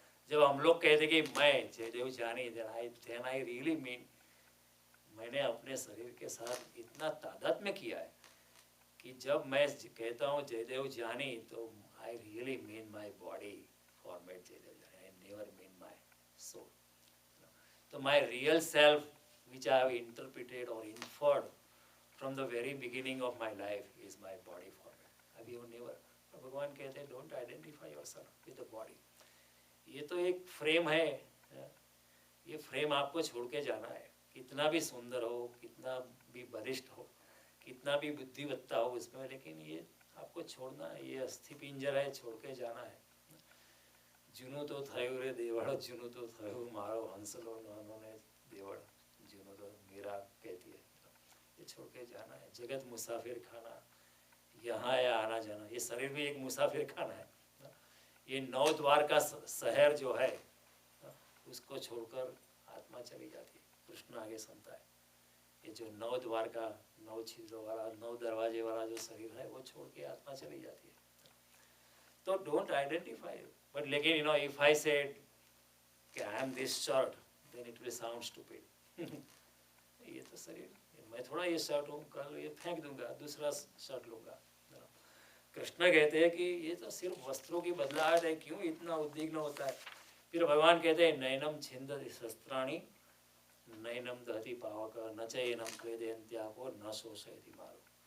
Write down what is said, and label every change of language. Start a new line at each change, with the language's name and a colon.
Hindi: जब हम लोग कहते कि मैं जयदेव जानी,
English: then I really mean,
Hindi: मैंने अपने शरीर के साथ इतना तादात्म्य किया है कि जब मैं कहता हूँ जयदेव जानी, तो
English: I really mean my body format
Hindi: Jaydev जानी.
English: I never mean my soul. So my real self, which I have interpreted or inferred from the very beginning of my life, is my body format.
Hindi: अभी वो never. भगवान कहते हैं
English: don't identify yourself with the body.
Hindi: ये तो एक frame है. ये फ्रेम आपको छोड़ के जाना है. कितना भी सुंदर हो, कितना भी वरिष्ठ हो, कितना भी बुद्धिवत्ता हो उसमें, लेकिन ये आपको छोड़ना है. ये अस्थि पिंजर है, छोड़ के जाना है.
Gujarati: जूनू तो थयो रे देवड़, जूनू तो थयो मारो हंसलो नानो ने देवड़.
Hindi: जूनू तो मीरा कहती है, ये छोड़ के जाना है. जगत मुसाफिर खाना, यहाँ या आना जाना. ये शरीर भी एक मुसाफिर खाना है. ये 9 द्वार का शहर जो है, उसको छोड़कर आत्मा चली जाती है. कृष्ण आगे सुनता है, ये जो 9 द्वार का, 9 छिद्रों वाला, 9 दरवाजे वाला जो शरीर है, वो छोड़ के आत्मा चली जाती है.
English: तो don't identify. But लेकिन if I said कि I am this shirt, then it will sound stupid.
Hindi: ये तो शरीर, मैं थोड़ा ये शर्ट हूँ, कल ये फेंक दूंगा, दूसरा शर्ट लूँगा. कृष्ण कहते हैं कि ये तो सिर्फ वस्त्रों की बदलाहट है, क्यों इतना उद्विग्न होता है. फिर भगवान कहते हैं
Sanskrit: नैनम छिंदति शस्त्राणि नैनम दहति पावक न चैनम क्लेदयन्त्यापो न शोषयति मारो.